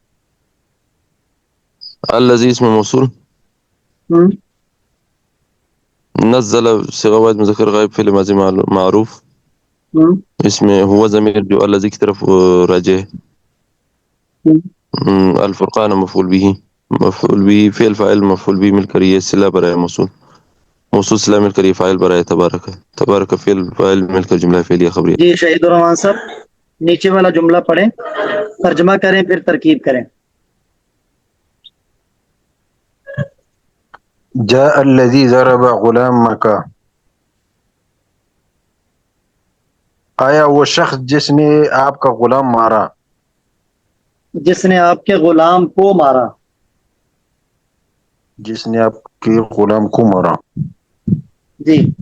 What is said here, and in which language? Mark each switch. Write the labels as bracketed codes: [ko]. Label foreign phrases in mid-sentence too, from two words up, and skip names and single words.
[ur] الذی اسم موصول، ہم، نزل سواد مذکر غائب فعل ماضی معروف، ہم، اس میں ہوا ضمیر جو الذی کی طرف راجع ہے. ہم۔ الفرقان مفعول به، مفعول به فعل فاعل مفعول به مل کر یہ صلہ برائے موصول، موصول صلہ مل کر یہ فاعل برائے تبارک ہے، تبارک فعل فاعل مل کر جملہ فعلیہ خبریہ. جی شہید الرحمان صاحب نیچے والا جملہ پڑھیں، ترجمہ کریں پھر ترکیب کریں۔ [ar] جاء الذي ضرب غلامك، [ur] آیا وہ شخص جس نے آپ کا غلام مارا. جس نے آپ کے غلام کو مارا۔ جس نے آپ کے غلام کو مارا. جی